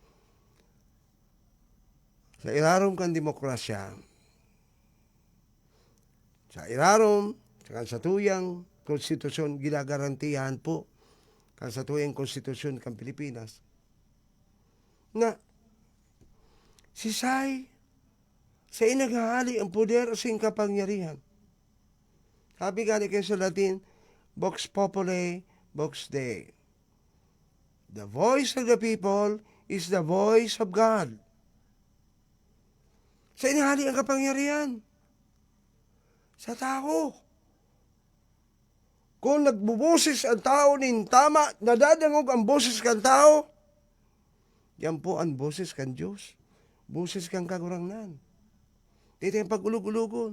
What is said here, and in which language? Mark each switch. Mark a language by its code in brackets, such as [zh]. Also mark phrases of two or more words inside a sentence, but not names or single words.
[bik] Sa irarom kang demokrasya, sa irarom, sa kansatuyang konstitusyon, ginagarantihan po, kansatuyang konstitusyon kang Pilipinas, na si Say, sa inaghahali ang poder sa kapangyarihan. Sabi nga kayo sa Latin, [la] Vox Populi, Vox Dei. [en] The voice of the people is the voice of God. [bik] Sa inahali ang kapangyarihan. Sa tao. Kung nagbuboses ang tao nin tama, nadadangog ang boses kan tao, yan po ang boses kan Diyos. Boses kang kagurangnan. Dito yung pag-ulog-ulogon.